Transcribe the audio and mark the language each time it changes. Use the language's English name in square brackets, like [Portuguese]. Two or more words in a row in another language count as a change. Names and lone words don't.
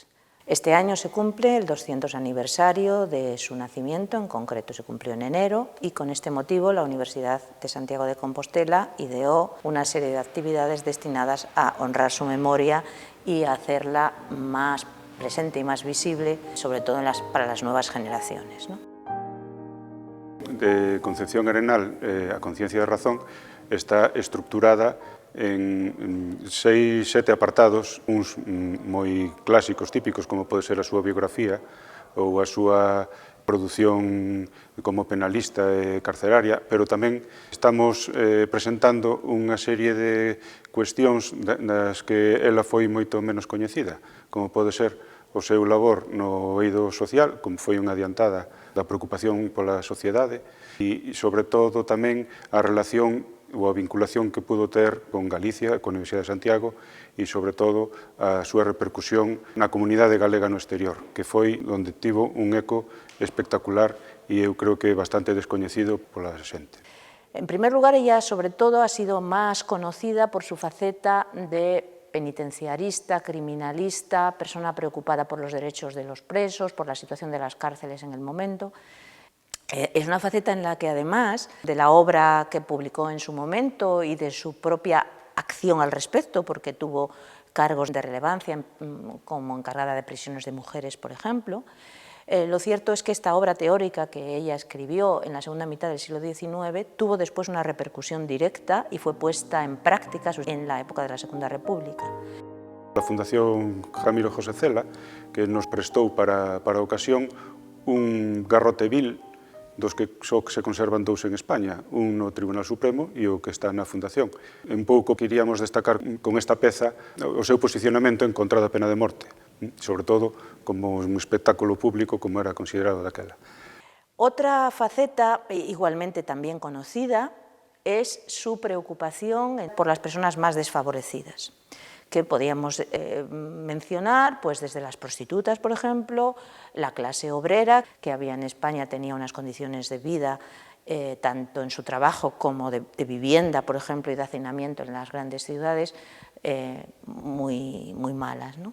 [Spanish] Este año se cumple el 200 aniversario de su nacimiento, en concreto se cumplió en enero, y con este motivo la Universidad de Santiago de Compostela ideó una serie de actividades destinadas a honrar su memoria y a hacerla más presente y más visible, sobre todo para las nuevas generaciones, ¿no? De Concepción Arenal, a Conciencia de Razón, está estructurada en 6-7 apartados, [Galician] uns moi clásicos, típicos, como pode ser a súa biografía ou a súa produción como penalista e carceraria, pero tamén estamos presentando unha serie de cuestións das que ela foi moito menos coñecida, como pode ser o seu labor no eido social, como foi unha adiantada da preocupación pola sociedade, e, sobre todo, tamén a relación ou a vinculación que pudo ter con Galicia, con a Universidade de Santiago, e, sobre todo, a súa repercusión na comunidade galega no exterior, que foi onde tivo un eco espectacular e eu creo que bastante descoñecido pola xente. [Spanish] En primer lugar, ella, sobre todo, ha sido más conocida por su faceta de penitenciarista, criminalista, persona preocupada por los derechos de los presos, por la situación de las cárceles en el momento. Es una faceta en la que, además de la obra que publicó en su momento y de su propia acción al respecto, porque tuvo cargos de relevancia como encargada de prisiones de mujeres, por ejemplo, lo cierto es que esta obra teórica que ella escribió en la segunda mitad del siglo XIX tuvo después una repercusión directa y fue puesta en práctica en la época de la Segunda República. [Galician] A Fundación Ramiro José Cela, que nos prestou para a ocasión un garrote vil dos que só se conservan dous en España, un no Tribunal Supremo e o que está na Fundación. En pouco queríamos destacar con esta peza o seu posicionamento en contra da pena de morte, sobre todo como un espectáculo público como era considerado daquela. [Spanish] Otra faceta, igualmente también conocida, es su preocupación por las personas más desfavorecidas, que podíamos mencionar pues desde las prostitutas, por ejemplo, la clase obrera, que había en España tenía unas condiciones de vida tanto en su trabajo como de vivienda, por ejemplo, y de hacinamiento en las grandes ciudades, muy malas, ¿no?